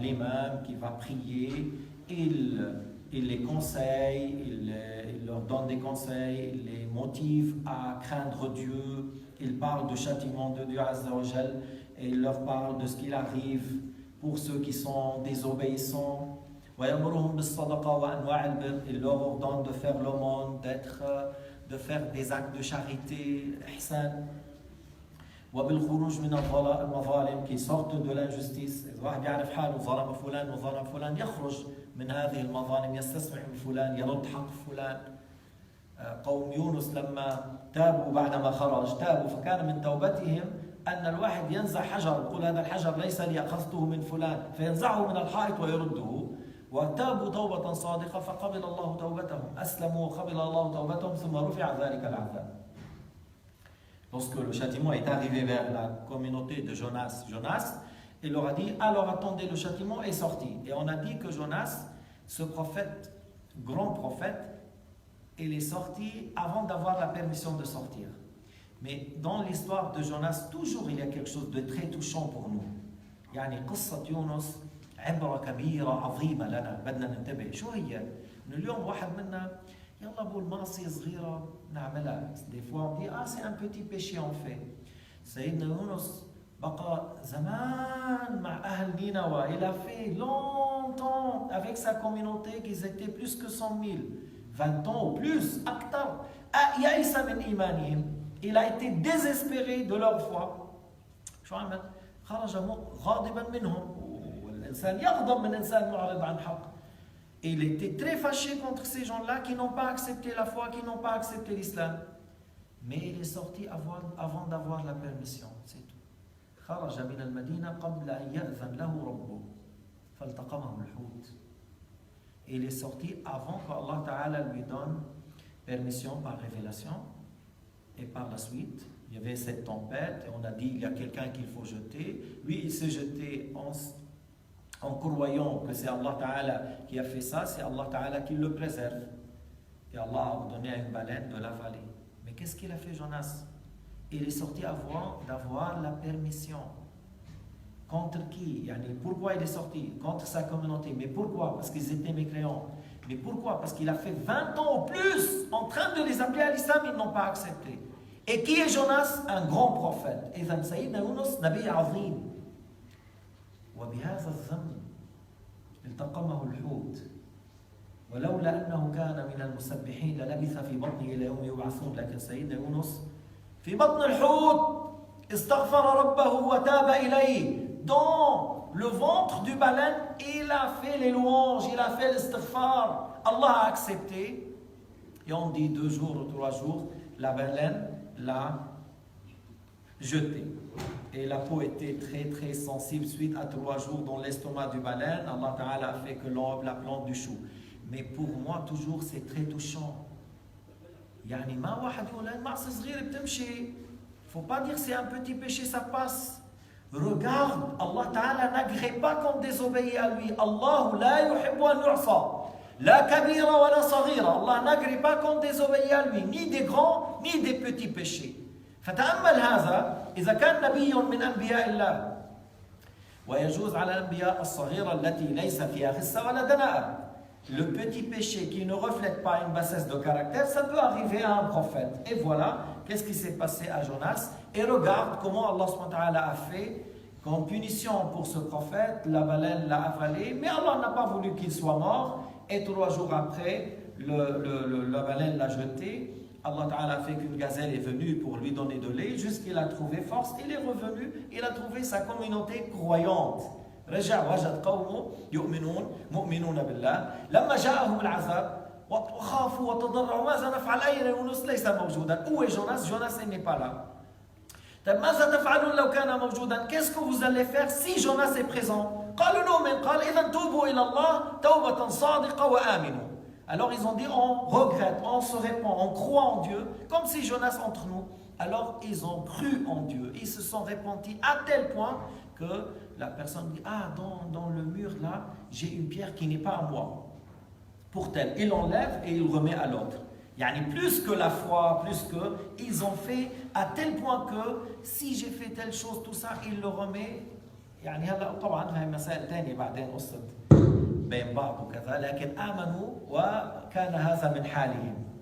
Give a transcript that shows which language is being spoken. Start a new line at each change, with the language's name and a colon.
French: L'imam qui va prier, il les conseille, il leur donne des conseils, il les motive à craindre Dieu, il parle du châtiment de Dieu Azza wa Jal et il leur parle de ce qu'il arrive pour ceux qui sont désobéissants.
Arabic: ويأمرهم بالصدقة وأنواع البر. Il leur ordonne de faire l'aumône, de faire des actes de charité, ihsan. وبالخروج من المظالم
French: qui sortent de l'injustice.
Arabic: إذا واحد يعرف حاله ظلم فلان وظلم فلان يخرج من هذه المظالم, يستسمح من فلان, يرد حق فلان. قوم يونس لما تابوا بعدما خرج تابوا فكان من توبتهم أن الواحد ينزع حجر يقول هذا الحجر ليس لي أخذته من فلان فينزعه من الحائط ويرده, وتابوا توبة صادقة فقبل الله توبتهم, أسلموا وقبل الله توبتهم ثم رفع ذلك العذاب.
French: Lorsque le châtiment est arrivé vers la communauté de Jonas, il leur a dit alors attendez, le châtiment est sorti. Et on a dit que Jonas, ce prophète, grand prophète, il est sorti avant d'avoir la permission de sortir. Mais dans l'histoire de Jonas, toujours il y a quelque chose de très touchant pour nous.
Arabic: يعني قصة يونس عبرة كبيرة عظيمة لنا, بدنا ننتبه. شو هي؟ إنه اليوم واحد منا يلا بقول معصية صغيرة نعملها.
French: Des fois on dit c'est un petit péché on fait.
Arabic: سيدنا يونس بقى زمان مع أهل نينوى.
French: Il a fait longtemps avec sa communauté qu'ils étaient plus que 100 000. 20 ans ou plus,
Arabic: أكثر. يئس من إيمانهم.
French: Il a été désespéré de leur foi.
Arabic: شو عمل؟ خرج غاضبا منهم. والإنسان يغضب من إنسان معرض عن حق.
French: Et il était très fâché contre ces gens-là qui n'ont pas accepté la foi, qui n'ont pas accepté l'islam. Mais il est sorti avant d'avoir la permission, c'est tout.
Arabic: خرج من المدينة قبل أن يأذن له ربه فالتقمه الحوت.
French: Il est sorti avant qu'Allah Ta'ala lui donne permission par révélation. Et par la suite, il y avait cette tempête et on a dit il y a quelqu'un qu'il faut jeter. Lui, il s'est jeté en croyant que c'est Allah Ta'ala qui a fait ça, c'est Allah Ta'ala qui le préserve. Et Allah a ordonné à une baleine de l'avaler. Mais qu'est-ce qu'il a fait Jonas? Il est sorti avant d'avoir la permission. Contre qui? Pourquoi il est sorti? Contre sa communauté. Mais pourquoi? Parce qu'ils étaient mécréants. Mais pourquoi? Parce qu'il a fait 20 ans ou plus en train de les appeler à l'islam, ils n'ont pas accepté. Et qui est Jonas? Un grand prophète.
Arabic: إذن سيدنا يونس نبي عظيم. وبهذا الذنب التقمه الحوت ولولا أنه كان من المسبحين للبث في بطنه إلى يوم يبعثون. لكن سيدنا يونس في بطن الحوت استغفر ربه وتاب إليه.
French: Dans le ventre du baleine, il a fait les louanges, il a fait l'istighfar. Allah a accepté. Et on dit 2 jours ou 3 jours, la baleine l'a jeté. Et la peau était très très sensible suite à 3 jours dans l'estomac du baleine. Allah Ta'ala a fait que la plante du chou. Mais pour moi, toujours, c'est très touchant.
Arabic: يعني ما واحد يقول المعصية صغيرة بتمشي.
French: Faut pas dire c'est un petit péché, ça passe. Regarde, Allah Ta'ala n'agrée pas qu'on désobéit à lui.
Arabic: Allah la yuhibbu an yu'sa. La kabira wa la saghira.
French: Allah n'agrée pas qu'on désobéit à lui, ni des grands, ni des petits péchés.
Arabic: فتأمل هذا إذا كان نبي من أنبياء الله ويجوز على الأنبياء الصغيرة التي ليس فيها خسة ولا دناءة.
French: Le petit péché qui ne reflète pas une bassesse de caractère, ça peut arriver à un prophète. Et voilà, qu'est-ce qui s'est passé à Jonas? Et regarde comment Allah subhanahu wa ta'ala a fait comme punition pour ce prophète. La baleine l'a avalé, mais Allah n'a pas voulu qu'il soit mort. Et 3 jours après, la baleine l'a jeté. Allah Ta'ala a fait qu'une gazelle est venue pour lui donner de lait, jusqu'il a trouvé force, il est revenu, il a trouvé sa communauté croyante.
Arabic: رجع وجد قومه مؤمنون بالله لما جاءهم العذاب وخافوا وتضرعوا ماذا نفعل أين يونس ليس موجودا.
French: Où est Jonas? Jonas n'est pas là.
Arabic: ماذا تفعلون لو كان موجودا?
French: Qu'est-ce que vous allez faire si Jonas est présent?
Arabic: قالوا نؤمن قال إذا توبوا إلى الله توبة صادقة وآمنوا.
French: Alors ils ont dit on regrette, on se répand, on croit en Dieu, comme si Jonas entre nous. Alors ils ont cru en Dieu, ils se sont repentis à tel point que la personne dit ah dans le mur là j'ai une pierre qui n'est pas à moi. Pour tel, il l'enlève et il remet à l'autre. Yani plus que la foi, plus que ils ont fait à tel point que si j'ai fait telle chose tout ça il le remet.
Arabic: يعني هلا طبعا هاي مسائل ثانيه بعدين قصه بين بعض وكذا لكن آمنوا وكان هذا من حالهم.